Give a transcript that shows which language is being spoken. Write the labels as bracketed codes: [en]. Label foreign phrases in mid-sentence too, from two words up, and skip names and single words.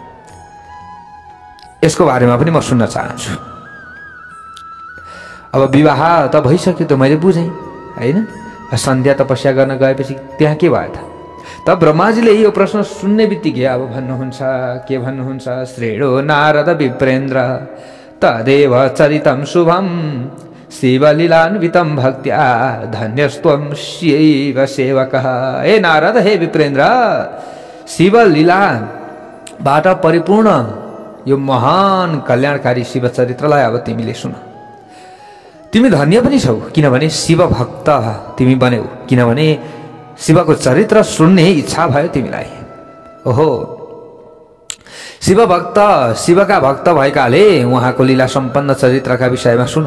[ne] यसको बारेमा पनि म सुन्न चाहन्छु। अब विवाह त भइसक्यो त मैले बुझेँ हैन, सन्ध्या तपस्या गर्न गएपछि त्यहाँ के भयो त? तब ब्रह्माजीले यो प्रश्न सुन्ने बित्तिकै अब भन्नुहुन्छ, के भन्नुहुन्छ? [sa] श्रेणो नारद विप्रेन्द्र तदेव चरितं शुभम शिवलीलान्वितं भक्त्या धन्यस्त्वं शिव सेवकः। [ne] हे नारद, हे विप्रेन्द्र, शिवलीलाबाट परिपूर्ण यो महान कल्याणकारी शिव चरित्रलाई अब तिमीले सुन। तिमी धन्य पनि छौ, किनभने शिव भक्त तिमी बन्यौ, किनभने शिवको चरित्र सुन्ने इच्छा भयो तिमीलाई। ओहो, शिव भक्त, शिवका भक्त भएकाले उहाँको लीला सम्पन्न चरित्रका विषयमा सुन।